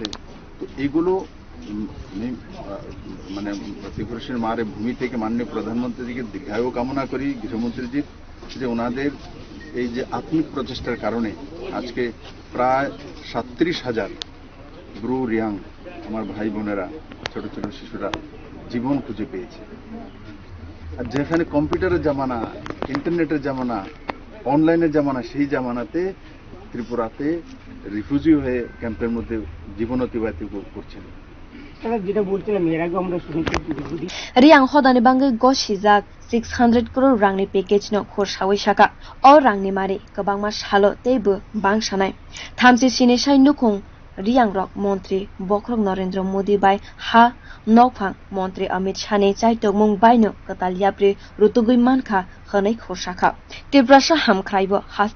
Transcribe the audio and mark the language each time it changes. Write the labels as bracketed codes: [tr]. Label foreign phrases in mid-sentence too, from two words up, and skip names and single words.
[bn] তো এগুলো মানে ত্রিপুরেশ্বরী মার ভূমি থেকে মাননীয় প্রধানমন্ত্রীজিকে দীর্ঘায়ু কামনা করি, গৃহমন্ত্রীজির, যে ওনাদের এই যে আত্মিক প্রচেষ্টার কারণে আজকে প্রায় 37,000 ব্রু রিয়াং আমার ভাই বোনেরা, ছোট ছোট শিশুরা জীবন খুঁজে পেয়েছে। আর যেখানে কম্পিউটারের জামানা, ইন্টারনেটের জামানা, অনলাইনের জামানা, সেই জামানাতে ত্রিপুরাতে রিফিউজি হয়ে ক্যাম্পের মধ্যে জীবন অতিবাহিত করছেন। যেটা বলছিলাম এর আগে আমরা শুনেছি [trp] Reang hodani bangai go shijak 600 crore rangni package no khorsawi shaka o rangni mari kabangma shalo teibo bangsanai thamsi sine sai nukung Reang rok montri bokhorok Narendra Modi bai hanokphang montri Amit Shah ni chaitok mung baino kataliapri rutugui mankha hanai khorsaka tibrasha hamkrai bo haste